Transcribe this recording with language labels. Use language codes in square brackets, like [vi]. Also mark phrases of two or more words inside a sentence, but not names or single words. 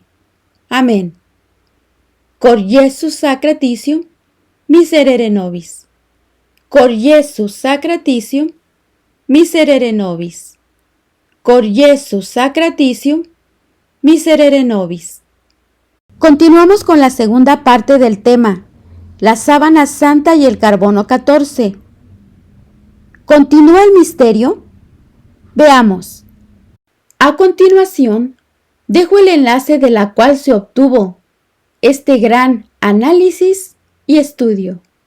[la] Amén. Cor Iesus sacratitium miserere nobis. Cor Iesus sacratitium miserere nobis. Cor Iesus sacratitium miserere nobis. [es] Continuamos con la segunda parte del tema, la sábana santa y el carbono 14. ¿Continúa el misterio? Veamos. A continuación, dejo el enlace de la cual se obtuvo este gran análisis y estudio.